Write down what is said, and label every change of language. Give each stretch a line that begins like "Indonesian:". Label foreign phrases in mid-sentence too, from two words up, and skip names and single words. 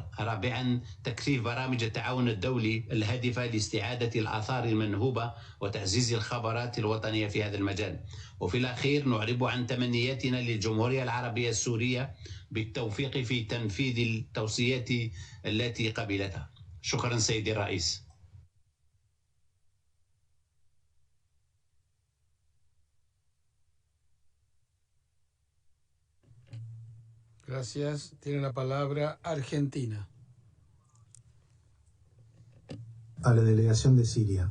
Arabic: رابعا، تكثيف برامج التعاون الدولي الهادفة لاستعادة الآثار المنهوبة وتعزيز الخبرات الوطنية في هذا المجال. وفي الأخير، نعرب عن تمنياتنا للجمهورية العربية السورية بالتوفيق في تنفيذ التوصيات التي قبلتها. شكرا سيدي الرئيس.
Spanish: Gracias. Tiene la palabra Argentina. A la delegación de Siria.